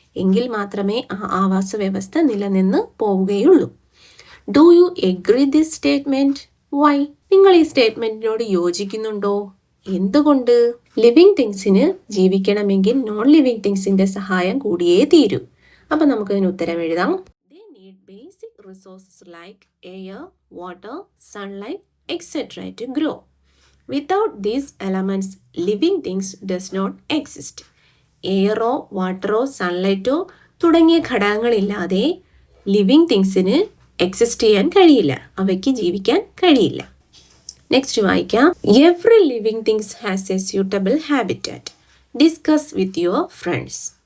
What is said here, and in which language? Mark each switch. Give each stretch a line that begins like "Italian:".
Malayalam: എങ്കിൽ മാത്രമേ ആ ആവാസ വ്യവസ്ഥ നിലനിന്ന് പോവുകയുള്ളൂ.
English: Do you agree this statement? Why?
Malayalam: നിങ്ങൾ ഈ സ്റ്റേറ്റ്മെന്റിനോട് യോജിക്കുന്നുണ്ടോ? എന്തുകൊണ്ട്? ലിവിംഗ് തിങ്സിന് ജീവിക്കണമെങ്കിൽ നോൺ ലിവിംഗ് തിങ്സിന്റെ സഹായം കൂടിയേ തീരൂ. അപ്പം നമുക്കതിന് ഉത്തരം എഴുതാം.
English: They need basic resources like air, water, sunlight, etc. to grow. Without these elements, living things does not exist.
Malayalam: Aero വാട്ടറോ സൺലൈറ്റോ തുടങ്ങിയ ഘടകങ്ങളില്ലാതെ ലിവിംഗ് തിങ്സിന് എക്സിസ്റ്റ് ചെയ്യാൻ കഴിയില്ല, അവയ്ക്ക് ജീവിക്കാൻ കഴിയില്ല. നെക്സ്റ്റ് വായിക്കാം.
English: Every living things has a suitable habitat. Discuss with your friends.